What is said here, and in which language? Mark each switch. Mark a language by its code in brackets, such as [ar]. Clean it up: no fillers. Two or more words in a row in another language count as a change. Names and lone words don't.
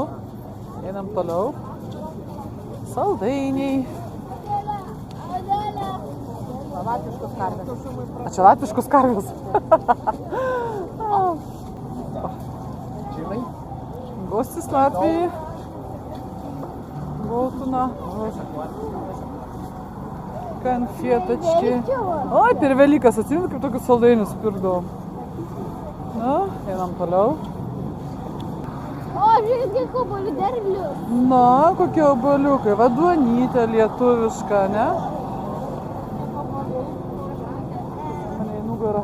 [lt] Einam toliau. Saldainiai. Latviškos karvės. A čia latviškos karvės. Gostis Latvijai. Gautuна. Konfetочки. Oi, per Velykas atsimint, kaip tokius saldainius pirkdavom. Na, einam toliau. O, žiūrėk, kiek obuolių derlius. Na, kokie obuoliukai. Va, duonytė lietuviška, ne? Mane į nugarą.